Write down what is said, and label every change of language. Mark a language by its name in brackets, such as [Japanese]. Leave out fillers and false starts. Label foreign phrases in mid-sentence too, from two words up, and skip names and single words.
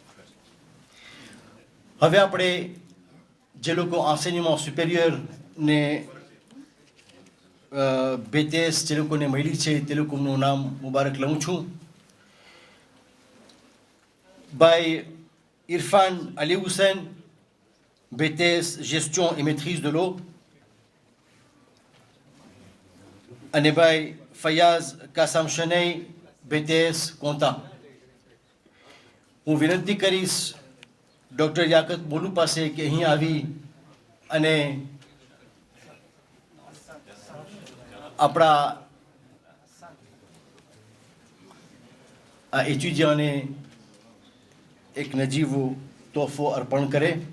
[Gujarati] હવે આપણે જે લોકો [French] enseignement supérieur [Gujarati] ને BTS જે લોકોને મળી છે તે લોકોનું નામ મુબારક લઉં છું. [French] ભાઈ ઇરફાન અલી હુસૈન BTS gestion et maîtrise de l'eau, [Gujarati] અને ભાઈ ફયાઝ કાસમ શનઈ BTS કોંતા. હું વિનંતી કરીશ ડૉક્ટર યાકત બોલુ પાસે કે અહીં આવી અને આપણા આ એચ્યુજીઓને એક નજીવો તોહફો અર્પણ કરે.